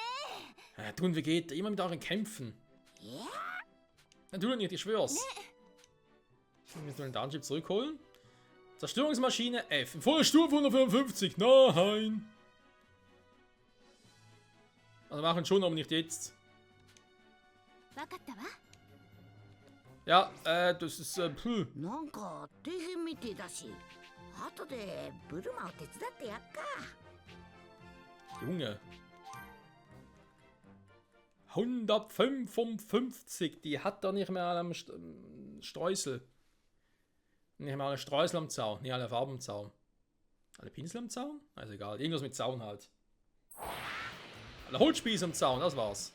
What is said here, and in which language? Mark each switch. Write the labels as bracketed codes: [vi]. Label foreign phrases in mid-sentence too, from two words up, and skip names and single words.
[de] Tun, wie geht? Immer mit euren Kämpfen. Ja? Natürlich nicht, ich schwör's. Wir müssen den Datenchip zurückholen. Zerstörungsmaschine F. Volle Stufe 155. Nein. Also machen schon, aber nicht jetzt. [ja] わかったわ。 [de] Ja, das ist, [ja] なんか底辺みてえだし、後でブルマを手伝ってやっか。 [de] Junge. 155, die hat doch nicht mehr alle am Streusel. Nicht mehr alle Streusel am Zaun, nicht alle Farben am Zaun. Alle Pinsel am Zaun? Also egal, irgendwas mit Zaun halt. Alle Holzspieße am Zaun, das war's.